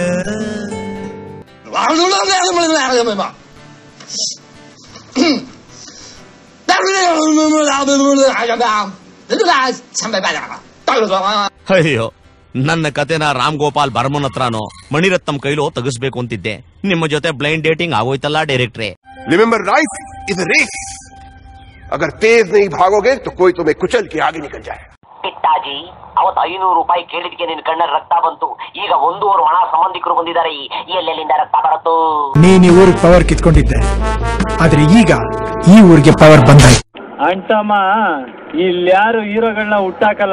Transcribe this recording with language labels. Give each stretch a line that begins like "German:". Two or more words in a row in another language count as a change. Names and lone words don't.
Kannada: ಅಯ್ಯೋ, ನನ್ನ ಕತೆನ ರಾಮ್ ಗೋಪಾಲ್ ಬರ್ಮನ್ ಹತ್ರನೋ ಮಣಿರತ್ನಂ ಕೈಲೋ ತೆಗಿಸ್ಬೇಕು ಅಂತಿದ್ದೆ. ನಿಮ್ಮ ಜೊತೆ
English: blind dating
Kannada: ಆಗೋಯ್ತಲ್ಲ ಡೈರೆಕ್ಟ್ರೆ.
English: remember life is a race.
Hindi: अगर तेज नहीं भागोगे तो कोई तुम्हें कुचल के आगे निकल जाए.
Kannada: ಪಿತ್ತಾಜಿ, ಅವತ್ತು 500 ರೂಪಾಯಿ ಕೇಳಿದ್ಕೆ ನಿನ್ ಕಣ್ಣಲ್ಲಿ ರಕ್ತ ಬಂತು. ಈಗ 1.5 ಹಣ ಸಂಬಂಧಿಕರು ಬಂದಿದ್ದಾರೆ. ಎಲ್ಲೆಲ್ಲಿಂದ ರಕ್ತ ಬರುತ್ತೋ? ನೀನ್ ಈ ಊರಿಗೆ ಪವರ್ ಕಿತ್ಕೊಂಡಿದ್ದೆ, ಆದ್ರೆ ಈಗ ಈ ಊರಿಗೆ ಪವರ್ ಬಂದಾಯ್ತು. ಅಂಟಮ್ಮ, ಇಲ್ಯಾರು ಹೀರೋಗಳನ್ನ ಹುಟ್ಟಾಕಲ್ಲ.